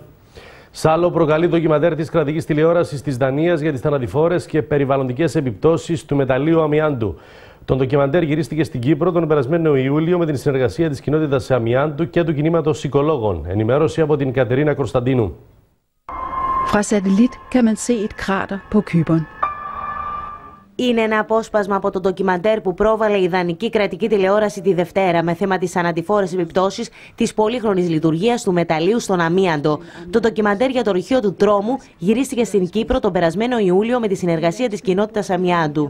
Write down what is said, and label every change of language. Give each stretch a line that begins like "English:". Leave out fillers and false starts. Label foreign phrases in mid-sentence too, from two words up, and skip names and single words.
Greek: Σάλο προκαλεί ντοκιμαντέρ της κρατικής τηλεόρασης της Δανίας για τις θανατηφόρες και περιβαλλοντικές επιπτώσεις του μεταλλείου αμοιάντου. Το ντοκιμαντέρ γυρίστηκε στην Κύπρο τον περασμένο Ιούλιο με την συνεργασία της κοινότητας αμοιάντου και του κινήματος οικολόγων. Ενημέρωση από την Κατερίνα Κωνσταντίνου.
Danish: Fra satellit kan man se et krater på Cypern.
Greek: Είναι ένα απόσπασμα από το ντοκιμαντέρ που πρόβαλε η δανική κρατική τηλεόραση τη Δευτέρα με θέμα τις αναντιφόρες επιπτώσεις της πολύχρονης λειτουργίας του μεταλλείου στον αμίαντο. Το ντοκιμαντέρ για το ρηχείο του τρόμου γυρίστηκε στην Κύπρο τον περασμένο Ιούλιο με τη συνεργασία της κοινότητας αμιάντου.